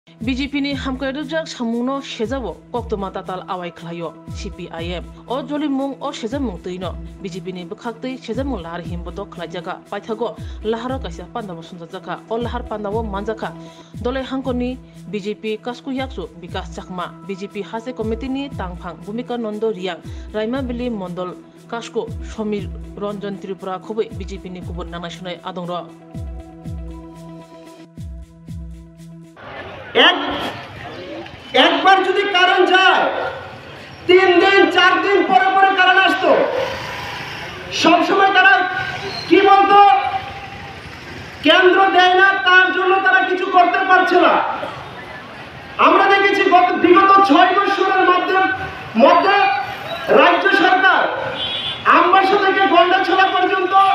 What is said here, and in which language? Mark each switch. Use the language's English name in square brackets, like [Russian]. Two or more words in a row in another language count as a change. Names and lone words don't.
[Kok Borok] BJP ni hamkairujak samuno sejabo koktoma tatal awai khlayo CPIM o jolimung o sejamung tuino BJP ni bkhaktai sejamung lahar himboto khlajaga paithago laharo kaisa pandabo sunjaka o lahar pandabo manjaka dole hangkoni BJP kasku yaksu bikas chakma BJP hase committee ni tangphang bhumika nondo riang raima bili mondol kasko সমীর রঞ্জন ত্রিপুরা খুবই BJP ni kubur nana shunai adongro [Bangla] একবার যদি কারণ যায় 3 দিন 4 দিন পরে পরে কারণ আসতো সব সময় তারা কি বলতো কেন্দ্র দেয় না তার জন্য তারা কিছু করতে পারছে না আমরা দেখেছি বিগত 6 বছরের মধ্যে রাজ্য সরকার আমবাসা থেকে গন্ডাছড়া পর্যন্ত